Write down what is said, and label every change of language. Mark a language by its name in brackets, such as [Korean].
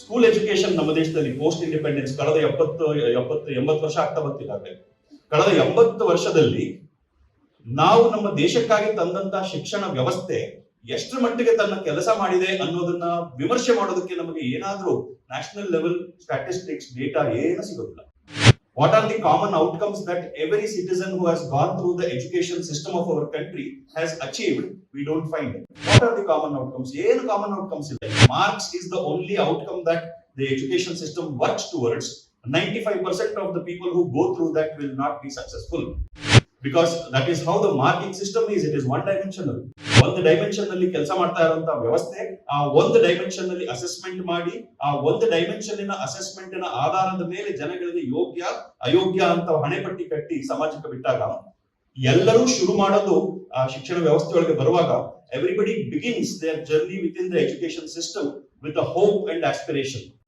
[Kannada] Education ನಮ್ಮ ದೇಶದಲ್ಲಿ post independence ಕಳೆದ 80 ವರ್ಷ ಆಗ್ತಾ ಬರ್ತಿದ್ದಾರೆ. ಕಳೆದ 80 ವರ್ಷದಲ್ಲಿ ನಾವು ನಮ್ಮ ದೇಶಕ್ಕಾಗಿ ತಂದಂತಹ ಶಿಕ್ಷಣ ವ್ಯವಸ್ಥೆ ಎಷ್ಟರ ಮಟ್ಟಿಗೆ ತನ್ನ ಕೆಲಸ ಮಾಡಿದೆ ಅನ್ನೋದನ್ನ ವಿಮರ್ಶೆ ಮಾಡೋದಕ್ಕೆ ನಮಗೆ ಏನಾದ್ರೂ ನ್ಯಾಷನಲ್ ಲೆವೆಲ್ ಸ್ಟ್ಯಾಟಿಸ್ಟಿಕ್ಸ್ ಡೇಟಾ ಏನು ಸಿಗೋದಿಲ್ಲ. [English] What are the common outcomes that every citizen who has gone through the education system of our country has achieved? We don't find it. What are the common outcomes? [Kannada] ಏನು [English] common outcomes [Kannada] ಇಲ್ಲ. [English] Marks is the only outcome that the education system works towards. 95% of the people who go through that will not be successful. Because that is how the marking system is. It is one dimensional. [Kannada] ಒಂದು dimension ನಲ್ಲಿ ಕೆಲಸ ಮಾಡ್ತಾ ಇರುವಂತಹ ವ್ಯವಸ್ಥೆ, ಆ ಒಂದು dimension ನಲ್ಲಿ assessment ಮಾಡಿ, ಆ ಒಂದು ಡೈಮೆನ್ಷನ್ ಅಸೆಸ್ಮೆಂಟ್ ನ ಆಧಾರದ ಮೇಲೆ ಜನಗಳಿಗೆ ಯೋಗ್ಯ ಅಯೋಗ್ಯ ಅಂತ ಹಣೆಪಟ್ಟಿ ಕಟ್ಟಿ ಸಮಾಜಕ್ಕೆ ಬಿಟ್ಟಾಗ ಎಲ್ಲರೂ ಶುರು ಮಾಡೋದು ಆ ಶಿಕ್ಷಣ ವ್ಯವಸ್ಥೆ ಒಳಗೆ ಬರುವಾಗ [English] Everybody begins their journey with in the education system with a hope and aspiration.